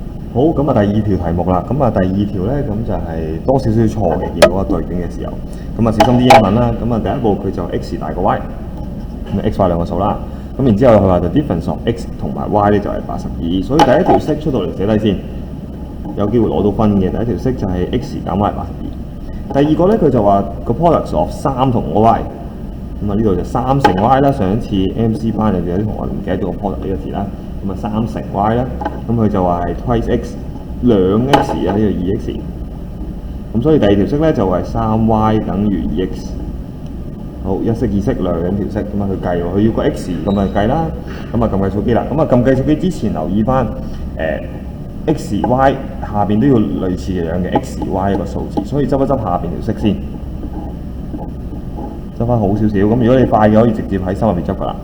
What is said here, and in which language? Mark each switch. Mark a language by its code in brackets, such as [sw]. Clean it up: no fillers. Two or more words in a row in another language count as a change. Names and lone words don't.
[yue] 好，咁啊第二條題目啦，咁啊第二條咧咁就係多少少錯嘅，見到個對卷嘅時候，咁啊小心啲英文啦。咁啊第一步佢就 x 大過 y，咁啊 x y 兩個數啦。咁然之後佢話就 [en] difference of x [yue] 同埋 y 咧就係82，所以第一條式出到嚟寫低先，有機會攞到分嘅。第一條式就係 x 減 y 82。第二個咧佢就話個 [en] product of 3 [yue] 同 y， 咁啊呢度就3乘 y 啦。上一次 MC 班入邊有啲同學唔記得咗個 product 呢個字啦。咁啊3乘 y 啦，咁佢就話係 [en] twice x [yue] 2 x 啊，呢個2 x。咁所以第二條式咧就係3y等於2 x。好，一式二式兩條式，咁啊去計喎，佢要個 x 咁啊計啦，咁啊撳計數機啦，咁啊撳計數機之前留意翻x y 下邊都要類似嘅樣嘅 x y 一個數字，所以執一執下邊條式先，執翻好少少。咁如果你快嘅可以直接喺心入邊執噶啦。